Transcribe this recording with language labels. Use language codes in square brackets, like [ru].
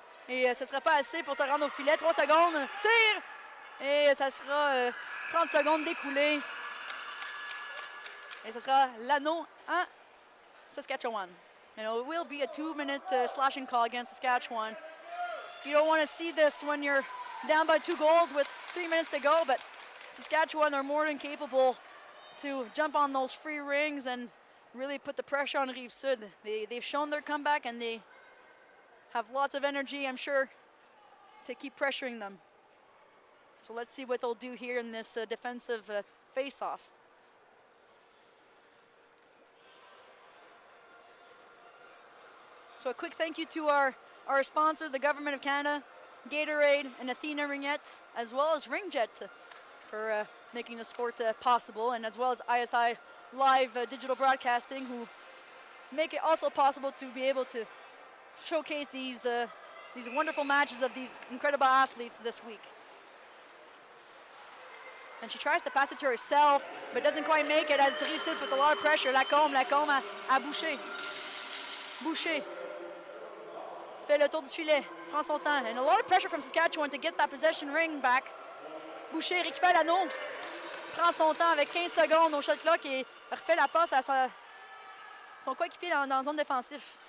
[fr] Et ce ne sera pas assez pour se rendre au filet. 3 secondes, tire! Et ça sera 30 secondes d'écoulé. Et ce sera l'anneau à Saskatchewan. [en] And it will be a 2-minute slashing call against Saskatchewan. You don't want to see this when you're down by 2 goals with 3 minutes to go, but Saskatchewan are more than capable to jump on those free rings and really put the pressure on Rive Sud. They've shown their comeback and they have lots of energy, I'm sure, to keep pressuring them. So let's see what they'll do here in this defensive face-off. So a quick thank you to our sponsors, the Government of Canada, Gatorade, and Athena Ringette, as well as Ringette for making the sport possible, and as well as ISI Live Digital Broadcasting, who make it also possible to be able to showcase these wonderful matches of these incredible athletes this week. And she tries to pass it to herself, but doesn't quite make it as Rive Sud puts a lot of pressure. [fr] Lacombe à Boucher. Boucher fait le tour du filet, prend son temps. [en] And a lot of pressure from Saskatchewan to get that possession ring back. [fr] Boucher récupère l'anneau, prend son temps avec 15 secondes au shot clock et refait la passe à son coéquipier dans la zone défensive.